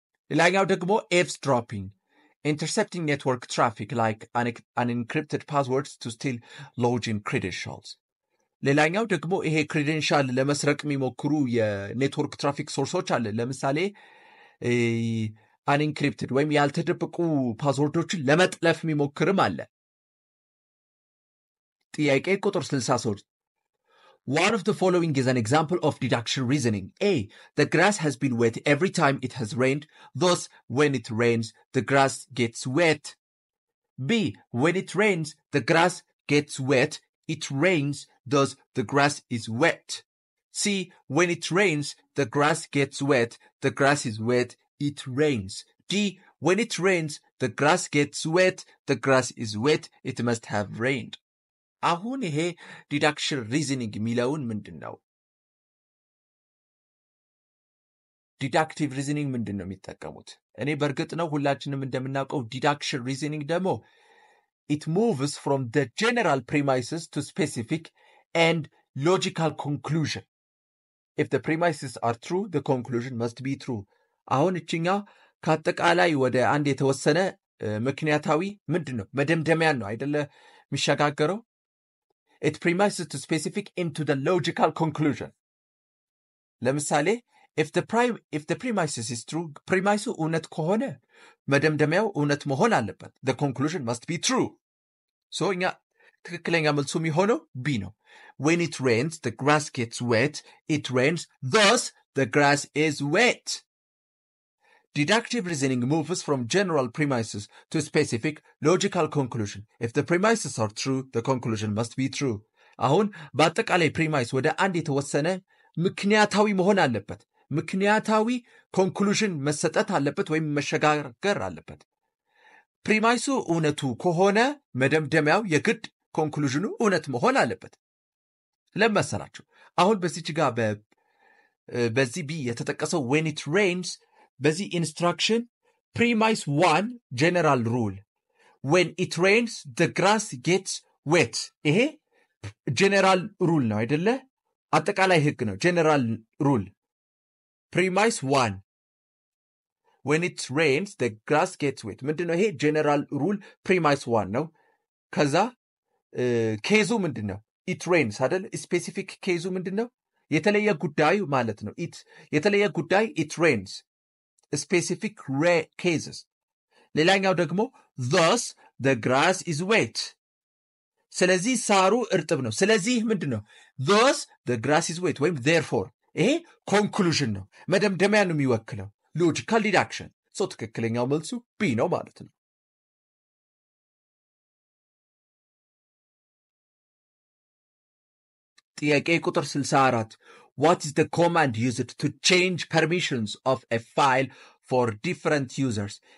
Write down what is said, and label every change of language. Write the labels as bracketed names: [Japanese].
[Amharic] ሌላኛው ደግሞ ኤቭስድሮፒንግ [English] intercepting network traffic like unencrypted passwords to steal login credentials [Amharic] ሌላኛው ደግሞ ይሄ ክሬዴንሻል ለመስረቅ የሚሞክሩ የኔትወርክ ትራፊክ ሶርሶች አለ። ለምሳሌ አንኢንክሪፕትድ ወይም ያልተደበቁ ፓስወርዶችን ለመጥለፍ የሚሞክርም አለ። ጥያቄ ቁጥር 63 [English] One of the following is an example of deduction reasoning. A. The grass has been wet every time it has rained. Thus, when it rains, the grass gets wet. B. When it rains, the grass gets wet. It rains. Thus, the grass is wet. C. When it rains, the grass gets wet. The grass is wet. It rains. D. When it rains, the grass gets wet. The grass is wet. It must have rained. [Amharic] አሁን ይሄ ዲዳክሽን ሪዝኒንግ የሚለውን ምንድን ነው? ዲዳክቲቭ ሪዝኒንግ ምንድን ነው የሚጠቀሙት? እኔ በእርግጥ ነው ሁላችንም እንደምናውቀው ዲዳክሽን ሪዝኒንግ ደግሞ [English] it moves from the general premises to specific and logical conclusion. If the premises are true, the conclusion must be true. [Amharic] አሁን እችኛ ከአጠቃላይ ወደ አንድ የተወሰነ ምክንያታዊ ምንድን ነው መደምደሚያን ነው አይደለ የሚሸጋገረው? [English] It premises to specific into the logical conclusion. [Amharic] ለምሳሌ [English] if the premises is true, [Amharic] premise እውነት ከሆነ መደምደሚያው እውነት መሆን አለበት. [English] The conclusion must be true. So [Amharic] እኛ ትክክለኛ መልሱ የሚሆነው B ነው። [English] When it rains, the grass gets wet. It rains, thus the grass is wet. Deductive reasoning moves from general premises to specific logical conclusion. If the premises are true, the conclusion must be true. [Amharic] አሁን በአጠቃላይ ፕሪማይስ ወደ አንድ የተወሰነ ምክንያታዊ መሆን አለበት። ምክንያታዊ ኮንክሉዥን መሰጠት አለበት ወይም መሸጋገር አለበት። ፕሪማይሱ እውነቱ ከሆነ መደምደሚያው የግድ ኮንክሉዥኑ እውነት መሆን አለበት። ለመሰላችሁ አሁን በዚህ ጋር በዚህ ቢ የተጠቀሰው [English] when it rains [Amharic] በዚህ ኢንስትራክሽን ፕሪማይስ 1 ጀነራል ሩል [English] when it rains the grass gets wet [Amharic] ይሄ ጀነራል ሩል ነው አይደለ? አጠቃላይ ህግ ነው። ጀነራል ሩል ፕሪማይስ 1 [English] when it rains the grass gets wet [Amharic] ምንድነው? ይሄ ጀነራል ሩል ፕሪማይስ 1 ነው። ከዛ ኬዙ ምንድነው? [English] it rains [Amharic] አይደል? ስፔሲፊክ ኬዙ ምንድነው? የተለየ ጉዳዩ ማለት ነው። የተለየ ጉዳይ [English] it rains specific rare cases. [Amharic] ሌላኛው ደግሞ [English] thus the grass is wet. [Amharic] ስለዚህ ሳሩ እርጥብ ነው። ስለዚህ ምንድነው? [English] thus the grass is wet [Amharic] ወይም therefore ይሄ ኮንክሉዥን ነው፣ መደምደሚያ ነው የሚወክለው ሎጂካል ዲዳክሽን። ሶ ትክክለኛው መልሱ ቢ ነው ማለት ነው። ጥያቄ ቁጥር 64 [English] What is the command used to change permissions of a file for different users?